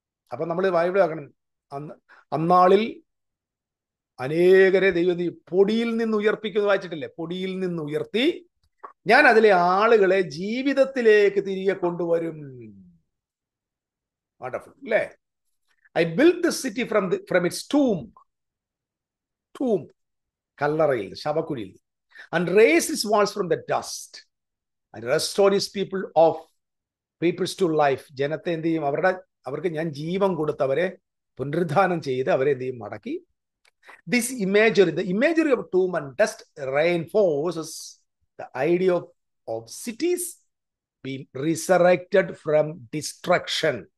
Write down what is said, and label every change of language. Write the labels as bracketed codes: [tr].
[ml] അപ്പൊ നമ്മൾ ബൈബിൾ ആക്കണം, അന്നാളിൽ അനേകരെ ദൈവം പൊടിയിൽ നിന്ന് ഉയർപ്പിക്കുന്നത് വായിച്ചിട്ടില്ലേ? പൊടിയിൽ നിന്ന് ഉയർത്തി ഞാൻ അതിലെ ആളുകളെ ജീവിതത്തിലേക്ക് തിരികെ കൊണ്ടുവരും. വണ്ടർഫുൾ അല്ലേ? [en] I build the city from its tomb, [ml] കല്ലറയിൽ, ശവക്കുഴിയിൽ, [en] and raise its walls from the dust and restore its peoples to life. [ml] ജനത്തെ എന്ത് ചെയ്യും? അവർക്ക് ഞാൻ ജീവൻ കൊടുത്തവരെ പുനരുദ്ധാനം ചെയ്ത് അവരെ എന്ത് ചെയ്യും? മടക്കി. [en] This imagery, the imagery of tomb and dust reinforces the idea of cities being resurrected from destruction.